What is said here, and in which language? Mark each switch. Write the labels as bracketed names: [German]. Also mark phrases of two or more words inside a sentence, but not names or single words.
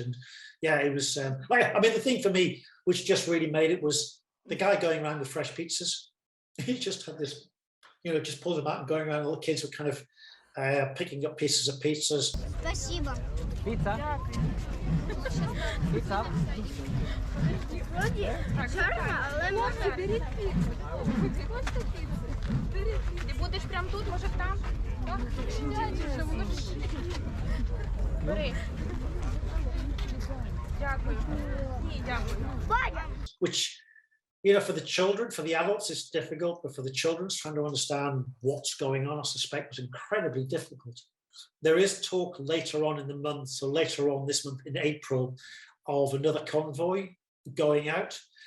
[English] And yeah, it was, the thing for me, which just really made it, was the guy going around with fresh pizzas. He just had this, just pulling them out and going around. All the kids were kind of picking up pieces of pizzas. [Russian] Спасибо. [English] Pizza? Pizza? [Ukrainian] Вроді чорна, але можна. Бери піцу. Ти будеш прямо тут, може там? Бери. Дякую. Ні, дякую. [English] Which, for the children, for the adults, it's difficult, but for the children, trying to understand what's going on, I suspect, was incredibly difficult. There is talk later on in the month, so later on this month in April, of another convoy going out.